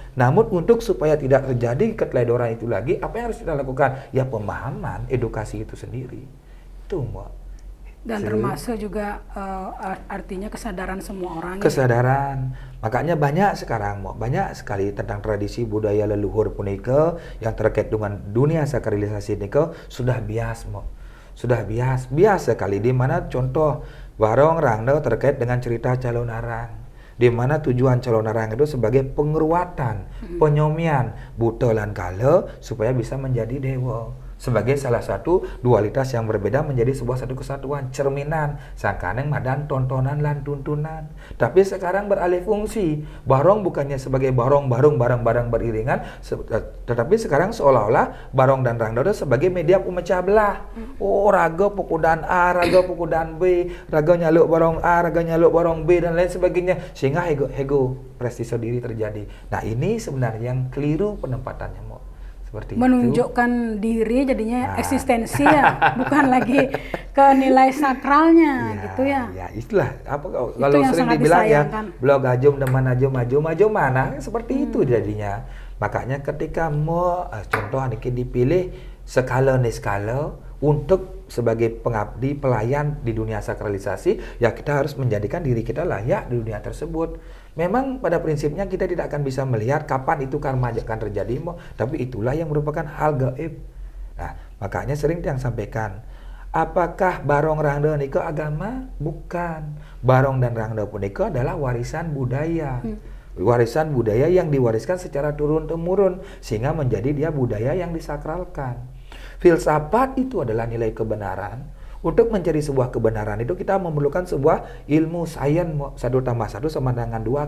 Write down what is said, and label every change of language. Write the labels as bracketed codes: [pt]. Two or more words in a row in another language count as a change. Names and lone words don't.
[id] Namun untuk supaya tidak terjadi keteledoran itu lagi, apa yang harus kita lakukan? Ya pemahaman, edukasi itu sendiri. Itu mau. Dan termasuk juga artinya kesadaran semua orang. Kesadaran. Makanya banyak sekarang, banyak sekali tentang tradisi budaya leluhur punika yang terkait dengan dunia sakralisasi nika sudah bias, sudah bias sekali. Di mana contoh barong rangda terkait dengan cerita calon arang. Di mana tujuan calon arang itu sebagai penguatan, penyomian [ban] buta lan kala [id] supaya bisa menjadi dewa. Sebagai salah satu dualitas yang berbeda menjadi sebuah satu kesatuan, cerminan, [ban] sangkaneng madan tontonan lan tuntunan. [id] Tapi sekarang beralih fungsi, barong bukannya sebagai barong barang-barang beriringan, tetapi sekarang seolah-olah barong dan rangda sebagai media pemecah belah. [ban] Oh, raga pukudan A, raga pukudan B, raga nyaluk barong A, raga nyaluk barong B [id] dan lain sebagainya, sehingga ego prestise diri terjadi. Nah, ini sebenarnya yang keliru penempatannya, seperti menunjukkan diri jadinya eksistensi ya, bukan lagi ke nilai sakralnya gitu ya. Ya, itulah apa kalau sering dibilang ya, blog ajum deman ajum maju mana seperti itu jadinya. Makanya ketika mau contoh niki dipilih skala untuk sebagai pengabdi pelayan di dunia sakralisasi, ya kita harus menjadikan diri kita layak di dunia tersebut. Memang pada prinsipnya kita tidak akan bisa melihat kapan itu karma akan terjadi, tapi itulah yang merupakan hal gaib. Nah, makanya sering yang sampaikan, apakah barong rangda nika agama? Bukan. Barong dan rangda punika adalah warisan budaya. Warisan budaya yang diwariskan secara turun-temurun sehingga menjadi dia budaya yang disakralkan. Filsafat itu adalah nilai kebenaran. Untuk mencari sebuah kebenaran itu kita memerlukan sebuah ilmu sains 1 tambah 1 sama dengan 2.